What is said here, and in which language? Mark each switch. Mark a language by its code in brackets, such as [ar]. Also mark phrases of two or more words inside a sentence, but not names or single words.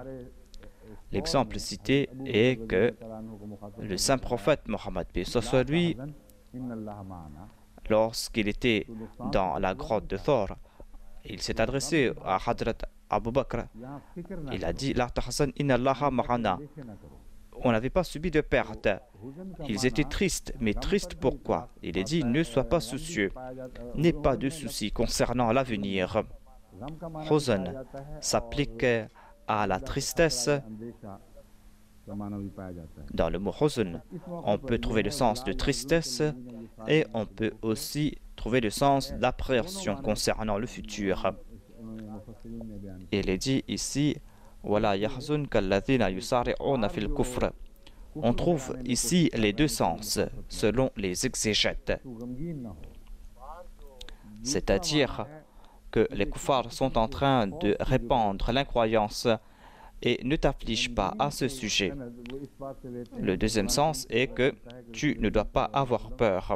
[fr] L'exemple cité est que le saint prophète Mohammed soit lui, lorsqu'il était dans la grotte de Thor, il s'est adressé à Hadrat Abu Bakr. Il a dit [ar] لا تحزن إن الله معنا. [fr] On n'avait pas subi de perte. Ils étaient tristes, mais tristes pourquoi? Il est dit ne sois pas soucieux, n'aie pas de soucis concernant l'avenir. Huzn s'applique à la tristesse. Dans le mot huzn, on peut trouver le sens de tristesse et on peut aussi trouver le sens d'appréhension concernant le futur. Il est dit ici [ar] ولا يحزنك الذين يسارعون في الكفر. [fr] On trouve ici les deux sens selon les exégètes. C'est-à-dire que les kuffars sont en train de répandre l'incroyance et ne t'afflige pas à ce sujet. Le deuxième sens est que tu ne dois pas avoir peur.